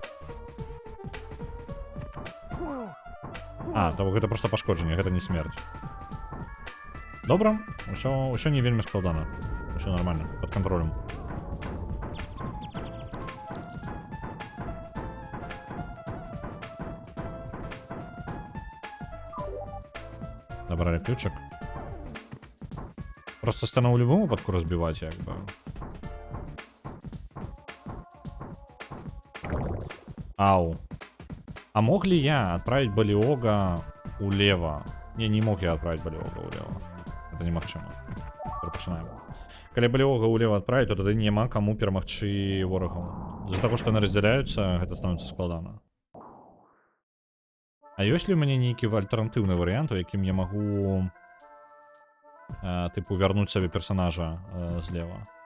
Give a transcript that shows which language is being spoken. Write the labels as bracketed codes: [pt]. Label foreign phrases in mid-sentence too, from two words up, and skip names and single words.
[be] То гэта проста пашкоджанне, гэта не смерць. Добра, ўсё не вельмі складана. Усё нормально, пад кантролем. [ru] Забрали ключик. Просто сцену в любом выпадку разбивать, как бы. Ау. А мог ли я отправить Балиога улево? Не мог я отправить Балиога улево. Это немагчыма. [be] Перапачынаем. Калі Балиога [ru] улево отправить, [be] то тады няма каму перамагчы ворагаў. З-за таго, што яны разделяются, гэта становится складана. А ёсць ли у мяне нейкі альтэрнатыўны варыянт, у якім я магу тыпу вярнуць сабе персонажа злева?